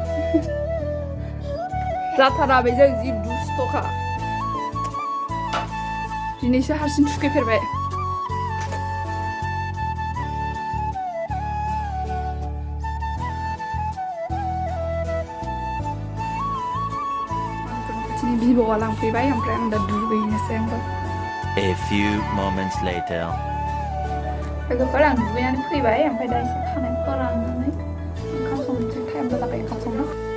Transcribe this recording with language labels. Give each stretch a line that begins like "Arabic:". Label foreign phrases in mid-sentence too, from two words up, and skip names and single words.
Bodo: जाथारा बेजों जि दुस्थ'खा दिनैसो हारसिं थुखैफेरबाय खाथिनि बिबौआ लांफैबाय ओमफ्राय आं दा दुगैनोसै आंबो
English: A few moments later
Bodo: लोगोफोर आं दुगैनानै फैबाय ओमफ्राय दा एसे खानाय फोराननानै ओंखाम संनोसै टाइमबो जाबाय ओंखाम संनो